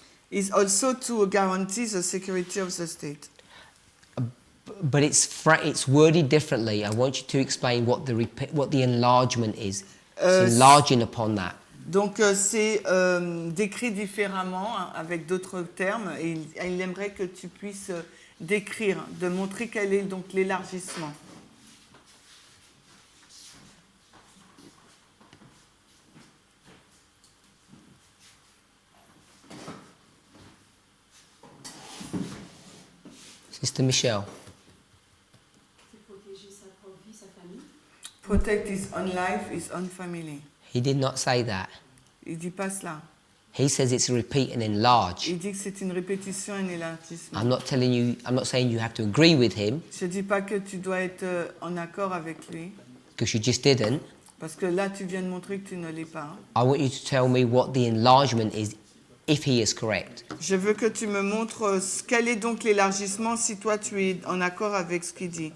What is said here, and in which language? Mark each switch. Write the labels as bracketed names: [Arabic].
[English] Is also to guarantee the security of the state. But it's worded differently. I want you to explain what the enlargement is. It's enlarging upon that. [French] Donc c'est décrit différemment, hein, avec d'autres termes, et il aimerait que tu puisses décrire, de montrer quel est donc l'élargissement. [English] Sister Michelle. [French] C'est protéger sa propre vie, sa famille. [English] Protect his own life, his own family. He did not say that. [French] Il dit pas cela. [English] He says it's a repeat and enlarge. [French] Il dit que c'est une répétition, un élargissement. [English] I'm not saying you have to agree with him, [French] Je dis pas que tu dois être en accord avec lui, [English] because you just didn't. [French] parce que là tu viens de montrer que tu ne l'es pas. [English] I want you to tell me what the enlargement is, if he is correct. [French] Je veux que tu me montres quel est donc l'élargissement si toi tu es en accord avec ce qu'il dit.